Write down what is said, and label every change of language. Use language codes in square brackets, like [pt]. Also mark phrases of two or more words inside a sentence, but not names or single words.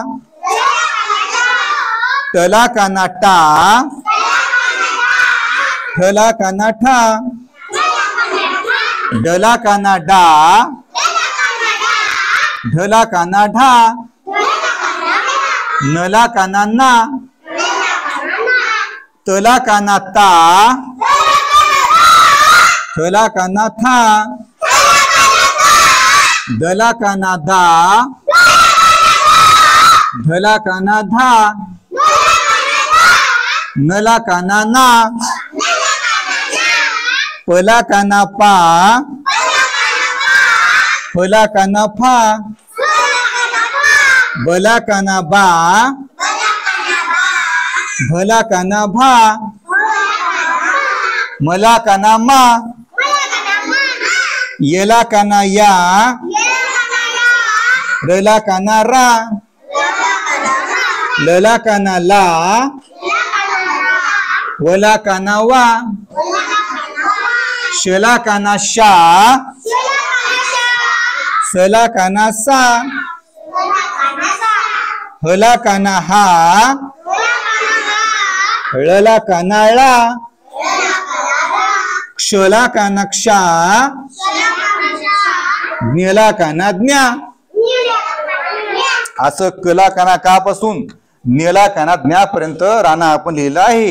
[mr] टला काना टा, ठला काना ठा, डला काना डा, ढला काना ढा, नला काना ना, तला काना ता, थला काना था, दला काना दा, ढला काना धा, नला काना ना, पला काना पा, फला काना फा, बला काना बा, भला काना भा, मला काना मा, येला काना या, रला काना रा, लला काना ला, वला काना वा, शला काना शा, सला काना सा, हला काना हा, ळला काना ळा, क्षला कानाक्षा, नेला काना ज्ञा, असं कला काना का पासून नेला काना ज्ञापर्यंत राणा आपण लिहिलं आहे.